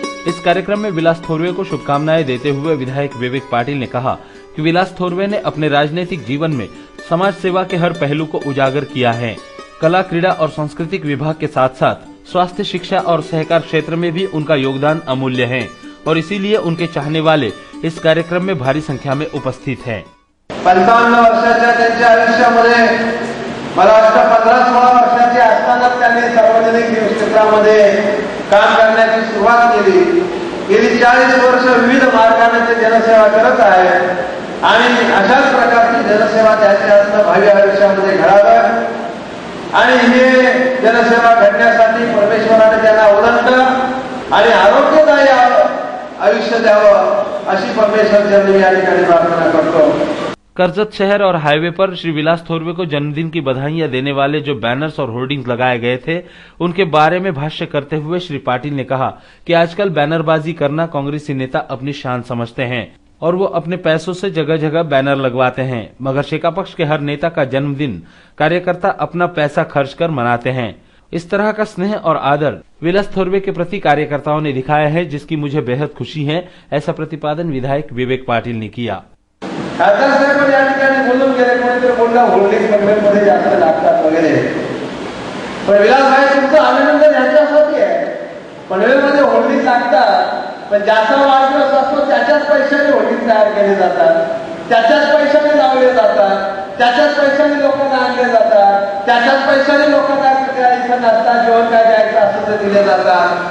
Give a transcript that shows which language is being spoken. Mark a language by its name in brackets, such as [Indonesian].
[Hindi] इस कार्यक्रम में विलास थोरवे को शुभकामनाएं देते हुए विधायक विवेक पाटिल ने कहा कि विलास थोरवे ने अपने राजनीतिक जीवन में समाज सेवा के हर पहलू को उजागर किया है। कला, क्रीड़ा और सांस्कृतिक विभाग के साथ साथ स्वास्थ्य, शिक्षा और सहकार क्षेत्र में भी उनका योगदान अमूल्य है और इसीलिए उनके चाहने वाले इस कार्यक्रम में भारी संख्या में उपस्थित हैं। [Marathi] 55 वर्षाच्या त्यांच्या आयुष्यामध्ये मला वाटतं 15-16 वर्षाची असताना त्यांनी सार्वजनिक क्षेत्रामध्ये काम करण्याची सुरुवात केली। गेली 40 वर्ष विविध मार्गाने ते जनसेवा करत आहेत आणि अशाच प्रकारची जनसेवा त्यांच्या भावी आयुष्यामध्ये घडावी आणि हे जनसेवा घडण्यासाठी परमेश्वराने त्यांना उदंड आणि आरोग्यदायी आयुष्य द्यावं अशी परमेश्वर चरणी या ठिकाणी प्रार्थना करतो। [Hindi] कर्जत शहर और हाईवे पर श्री विलास थोरवे को जन्मदिन की बधाइयां देने वाले जो बैनर्स और होर्डिंग्स लगाए गए थे, उनके बारे में भाष्य करते हुए श्री पाटिल ने कहा कि आजकल बैनरबाजी करना कांग्रेसी नेता अपनी शान समझते हैं। और वो अपने पैसों से जगह जगह बैनर लगवाते हैं, मगर शेका पक्ष के हर नेता का जन्मदिन कार्यकर्ता अपना पैसा खर्च कर मनाते हैं। इस तरह का स्नेह और आदर विलास थोरवे के प्रति कार्यकर्ताओं ने दिखाया है, जिसकी मुझे बेहद खुशी है, ऐसा प्रतिपादन विधायक विवेक पाटिल ने किया। [Marathi] खासदार साहेब या ठिकाणी बोलून गेले, कोणीतरी बोलला होल्डिंग पनवेलमध्ये जास्त लागतात वगैरे, पण विलासभाई तुमचं अभिनंदन ह्याच्यासाठी आहे. पनवेलमध्ये होल्डिंग लागतात, पण ज्याचा वाढदिवस असतो त्याच्याच पैशाने होल्डिंग तयार केले जातात, त्याच्याच पैशाने लावले जातात, त्याच्याच पैशाने लोकांना आणले जातात, त्याच्याच पैशाने लोकांना इथं नाश्ता जेवण काय द्यायचं असं ते दिले जातात.